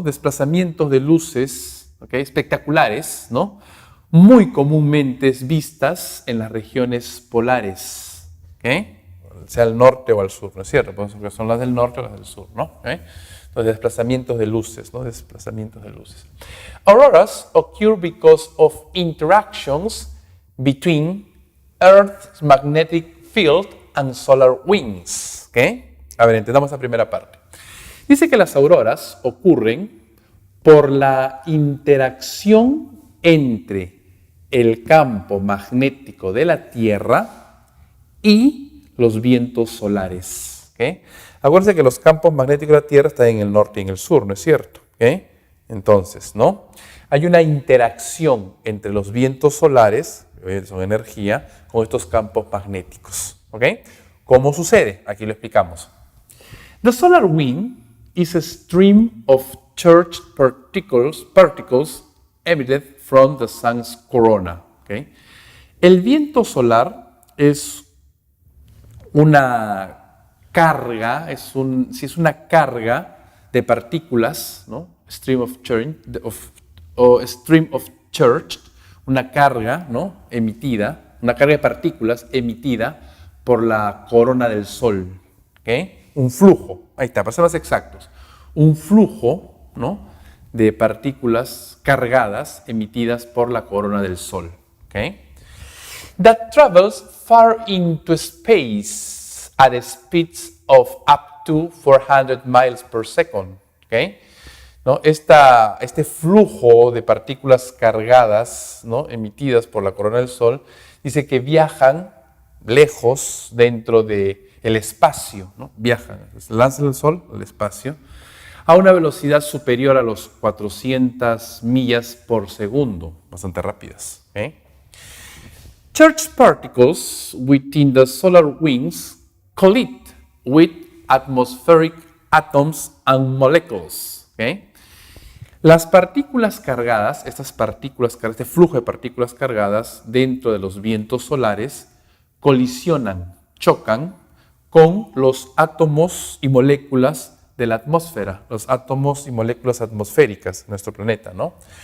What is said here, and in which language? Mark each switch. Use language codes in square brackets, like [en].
[es] Desplazamientos de luces, ¿okay? Espectaculares, ¿no? Muy comúnmente vistas en las regiones polares, ¿okay? Sea al norte o al sur, ¿no es cierto? Porque son las del norte o las del sur, ¿no? ¿Okay? Entonces, desplazamientos de luces, ¿no? Desplazamientos de luces. [en] Auroras occur because of interactions between Earth's magnetic field and solar winds, ¿okay? [es] A ver, entendamos la primera parte. Dice que las auroras ocurren por la interacción entre el campo magnético de la Tierra y los vientos solares. ¿Okay? Acuérdense que los campos magnéticos de la Tierra están en el norte y en el sur, ¿no es cierto? ¿Okay? Entonces, ¿no? Hay una interacción entre los vientos solares, que son energía, con estos campos magnéticos. ¿Okay? ¿Cómo sucede? Aquí lo explicamos. [en] The solar wind is a stream of charged particles emitted from the sun's corona. ¿Okay? [es] El viento solar es una carga, es una carga de partículas, ¿no? [en] Stream of charge, [es] una carga, ¿no? Emitida, una carga de partículas emitida por la corona del Sol. ¿Okay? Un flujo, ahí está, para ser más exactos, un flujo, ¿no? De partículas cargadas emitidas por la corona del Sol. ¿Okay? [en] That travels far into space at speeds of up to 400 miles per second. ¿Okay? ¿No? [es] Este flujo de partículas cargadas, ¿no? Emitidas por la corona del Sol, dice que viajan lejos dentro del espacio, ¿no? Viajan, lanzan el Sol al espacio a una velocidad superior a los 400 millas por segundo, bastante rápidas. ¿Okay? [en] Charged particles within the solar winds collide with atmospheric atoms and molecules. ¿Okay? [es] Las partículas cargadas, este flujo de partículas cargadas dentro de los vientos solares colisionan, chocan con los átomos y moléculas de la atmósfera, los átomos y moléculas atmosféricas de nuestro planeta, ¿no?